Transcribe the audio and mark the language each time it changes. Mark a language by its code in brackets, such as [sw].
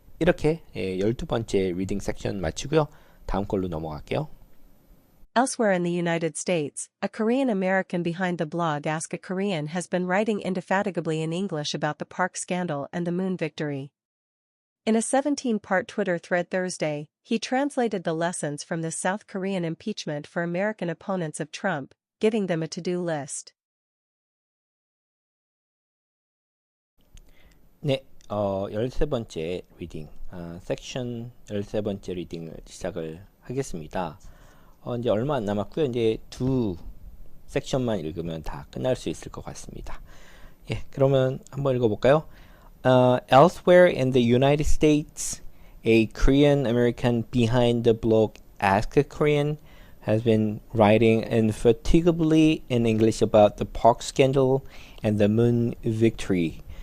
[ko] 이렇게 12번째 리딩 섹션 마치고요. 다음 걸로 넘어갈게요. [en] Elsewhere in the United States, a Korean American behind the blog Ask a Korean has been writing indefatigably in English about the Park scandal and the moon victory. In a 17-part Twitter thread Thursday, he translated the lessons from the South Korean impeachment for American opponents of Trump, giving them a to-do list. [ko] 네, 13번째 리딩, 섹션 13번째 리딩을 시작을 하겠습니다. 이제 얼마 안 남았고요. 이제 두 섹션만 읽으면 다 끝날 수 있을 것 같습니다. 예, 그러면 한번 읽어볼까요? [en] Elsewhere in the United States, a Korean American behind the blog Ask a Korean has been writing indefatigably in English about the Park scandal and the moon victory.